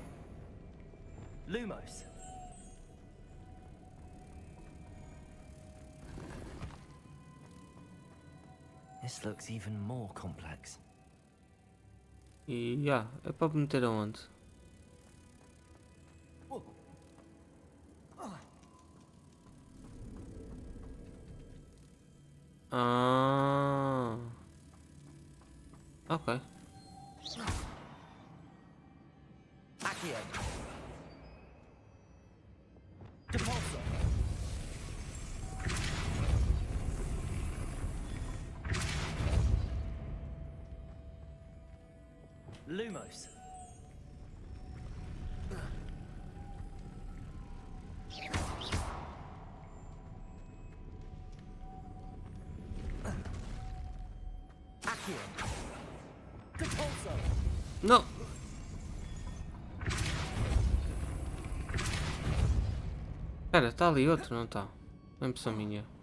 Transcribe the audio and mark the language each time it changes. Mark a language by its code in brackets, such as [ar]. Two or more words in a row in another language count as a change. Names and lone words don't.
[pt] Lumos. [en] This looks even more complex. [pt] E é para meter aonde? Ah. Ok. Accio. Depulso. Lumos. Accio. Depulso. Não. Espera, está ali outro, não está? É impressão minha.